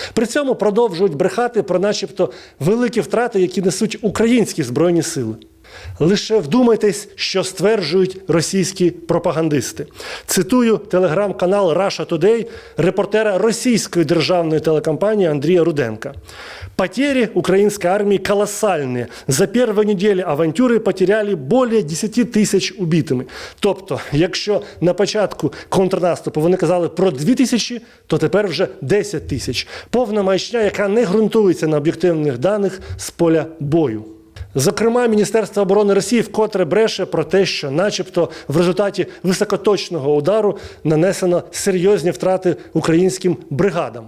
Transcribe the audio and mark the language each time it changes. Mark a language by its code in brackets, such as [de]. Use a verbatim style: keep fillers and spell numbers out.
[uk] При цьому продовжують брехати про наші начебто великі втрати, які несуть українські збройні сили. Лише вдумайтесь, що стверджують російські пропагандисти. Цитую телеграм-канал Russia Today репортера російської державної телекомпанії Андрія Руденка. [ru] «Потери украинской армии колоссальные. За первую неделю [uk] авантюри [ru] потеряли более [uk] десять тисяч убитими». Тобто, якщо на початку контрнаступу вони казали про дві тисячі, то тепер вже десять тисяч. Повна маячня, яка не ґрунтується на об'єктивних даних з поля бою. Зокрема, Міністерство оборони Росії вкотре бреше про те, що начебто в результаті високоточного удару нанесено серйозні втрати українським бригадам.